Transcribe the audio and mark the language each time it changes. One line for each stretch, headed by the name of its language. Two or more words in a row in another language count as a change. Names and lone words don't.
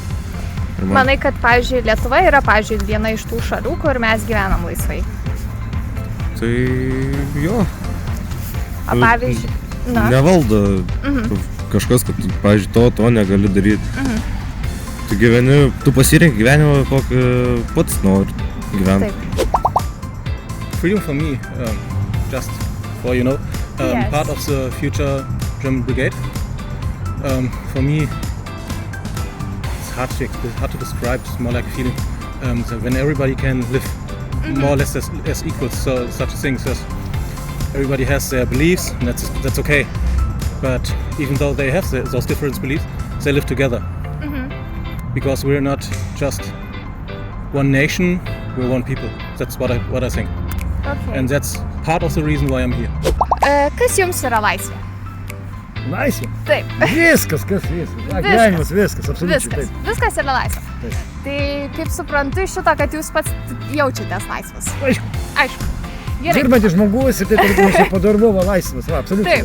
Lithuanian: Manai, kad, pavyzdžiui, Lietuva yra, pavyzdžiui, viena iš tų šalių, kur mes gyvenam laisvai? Tai jo. O pavyzdžiui, Nevaldo kažkas, kad, pavyzdžiui, to negali daryti. Tu gyveni, tu pasirink gyvenimą, kokį pats nori gyventi.
English: Freedom for me, just for, Yes. part of the future German brigade. For me, it's hard to describe, it's more like a feeling. So when everybody can live more or less as equals, so such a thing says everybody has their beliefs, and that's okay. But even though they have those different beliefs, they live together. Because we're not just one nation, we're one people. That's what I think. Okay. And that's part of the reason why I'm here.
Lithuanian: Kas jums yra laisvė? Laisvė? Taip. Viskas, kas viskas. Gyvenimas, viskas, absoliučiai taip. Viskas yra laisvė. Taip. Tai kaip suprantu iš šito, kad jūs pats jaučiatės laisvas? Aišku. Gerai. Dirbantis žmogus ir taip ir padarbovo laisvas, absoliučiai.